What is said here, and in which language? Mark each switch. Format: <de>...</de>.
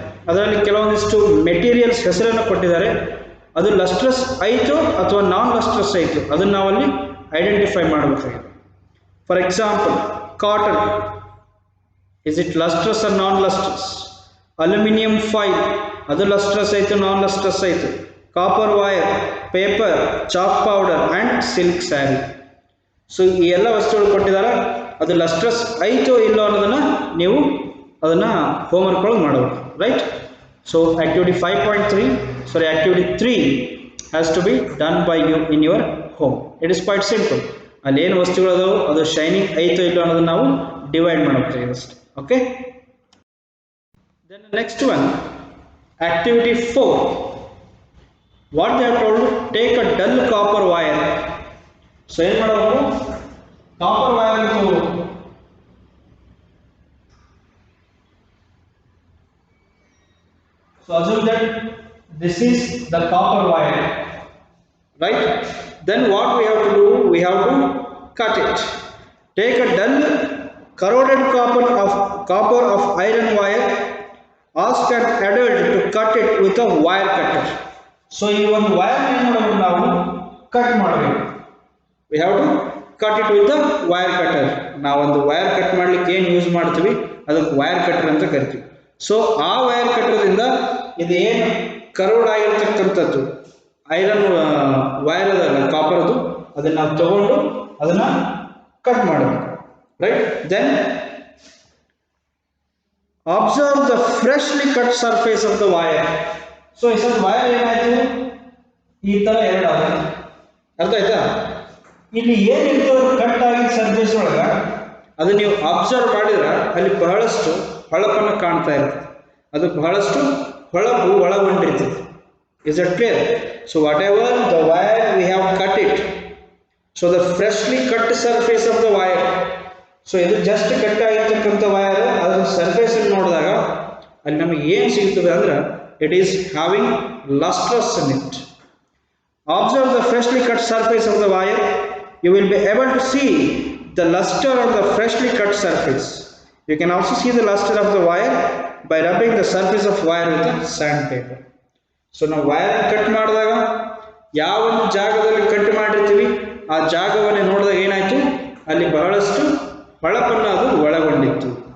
<kn>ಅದರಲ್ಲಿ ಕೆಲವೊಂದಿಷ್ಟು ಮೆಟೀರಿಯಲ್ಸ್ ಹೆಸರನ್ನು ಕೊಟ್ಟಿದ್ದಾರೆ. ಅದು ಲಸ್ಟ್ರಸ್ ಆಯಿತು ಅಥವಾ ನಾನ್ ಲಸ್ಟ್ರಸ್ ಆಯಿತು ಅದನ್ನು ನಾವಲ್ಲಿ ಐಡೆಂಟಿಫೈ ಮಾಡಬೇಕಾಗಿದೆ.</kn> <en>For example, cotton, is it lustrous or non lustrous?</en> <kn>Aluminium foil, ಅದು lustrous ಆಯಿತು ನಾನ್ lustrous ಆಯಿತು.</kn> <en>Copper wire, paper, chalk powder and silk sari.</en> <kn>So ಈ ಎಲ್ಲ ವಸ್ತುಗಳು ಕೊಟ್ಟಿದ್ದಾರೆ. ಅದು ಲಸ್ಟ್ರಸ್ ಆಯಿತು ಇಲ್ಲೋ ಅನ್ನೋದನ್ನು ನೀವು ಅದನ್ನು ಹೋಮ್ವರ್ಕ್ ಒಳಗೆ ಮಾಡಬೇಕು, right.</kn> <en>So activity 5.3 sorry activity 3 has to be done by you in your home. It is quite simple.</en> <kn>ಅಲ್ಲಿ ಏನು ವಸ್ತುಗಳು ಅದಾವೆ ಅದು ಶೈನಿಂಗ್ ಆಯಿತು ಇಲ್ಲೋ ಅನ್ನೋದನ್ನು ನಾವು ಡಿವೈಡ್ ಮಾಡಬೇಕಾಗಿದೆ ಅಷ್ಟೇ.</kn> <en>Okay, then the next one, activity 4. What they are told, take a dull copper wire.</en> <kn>So ಏನು ಮಾಡಬೇಕು, ಕಾಪರ್ ವೈರ್ ತಗೋಬೇಕು.</kn> <en>So assume that this is the copper wire, right. Then what we have to do, we have to cut it. Take a dull corroded copper of iron wire. Ask an adult to cut it with a wire cutter.</en> <kn>So ಈ ಒಂದು wire ಏನು ಮಾಡಬೇಕು, ನಾವು cut ಮಾಡಬೇಕು.</kn> <en>We have to cut it with the wire cutter.</en> <kn>ನಾವೊಂದು wire cut ಮಾಡ್ಲಿಕ್ಕೆ ಏನು use ಮಾಡ್ತೀವಿ ಅದಕ್ಕೆ ವೈರ್ ಕಟ್ಟರ್ ಅಂತ ಕರಿತೀವಿ. ಸೊ ಆ ವೈರ್ ಕಟ್ಟರ್ದಿಂದ ಇದು ಏನು ಕರೋಡ್ ಆಗಿರ್ತಕ್ಕಂಥದ್ದು ಐರನ್ ವೈರ್ ಅದಲ್ಲ ಕಾಪರ್ದು, ಅದನ್ನು ನಾವು ತಗೊಂಡು ಅದನ್ನು ಕಟ್ ಮಾಡಬೇಕು, right.</kn> <en>Then observe the freshly cut surface of the wire.</en> <kn>So ಈ ಸಲ ವೈರ್ ಏನಾಯ್ತು, ಈ ತರ ಎರಡು ಆಗಿದೆ, ಅರ್ಥ ಆಯ್ತಾ. ಇಲ್ಲಿ ಏನಿತ್ತು ಕಟ್ ಆಗಿದ್ದ ಸರ್ಫೇಸ್ ಒಳಗ ಅದು ನೀವು ಅಬ್ಸರ್ವ್ ಮಾಡಿದ್ರೆ ಅಲ್ಲಿ ಬಹಳಷ್ಟು ಹೊಳಪನ್ನು ಕಾಣ್ತಾ ಇರ್ತದೆ. ಅದು ಬಹಳಷ್ಟು ಹೊಳಪು ಒಳಗೊಂಡಿರ್ತದೆ.</kn> <en>Is it clear? So whatever the wire we have cut it, so the freshly cut surface of the wire.</en> <kn>So ಇದು ಜಸ್ಟ್ ಕಟ್ ಆಗಿರ್ತಕ್ಕಂಥ ವೈರ್, ಅದರ ಸರ್ಫೇಸ್ ನೋಡಿದಾಗ ಅಲ್ಲಿ ನಮಗೆ ಏನು ಸಿಗ್ತದೆ ಅಂದ್ರೆ</kn> <en>It is having lustrous in it. Observe the freshly cut surface of the wire. You will be able to see the luster of the freshly cut surface. You can also see the luster of the wire by rubbing the surface of wire with a sandpaper.</en> <kn>So ನಾವು wire cut ಮಾಡಿದಾಗ ಯಾವ ಒಂದು ಜಾಗದಲ್ಲಿ cut ಮಾಡಿರ್ತೀವಿ ಆ ಜಾಗವನ್ನು ನೋಡಿದಾಗ ಏನಾಯಿತು, ಅಲ್ಲಿ ಬಹಳಷ್ಟು ಹೊಳಪನ್ನು ಅದು ಒಳಗೊಂಡಿತ್ತು.</kn>